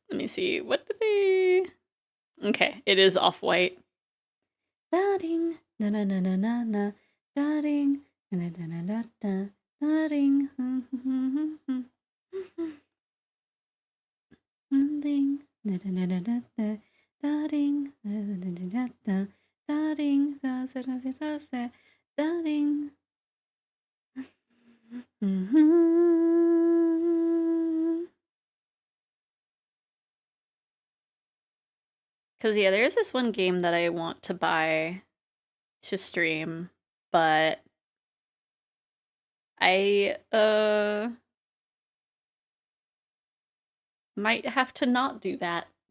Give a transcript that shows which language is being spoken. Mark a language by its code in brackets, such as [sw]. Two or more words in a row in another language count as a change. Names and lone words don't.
[en] see. What did they... Okay, it is off-white. Da-ding, na-na-na-na-na, da-ding, na-na-na-na-na, da-ding, ding, na-na-na-na-na, da-ding, na-na-na-na-na, da-ding, da-da-da-da-da, da-ding. Because, yeah, there's this one game that I want to buy to stream, but I, might have to not do that.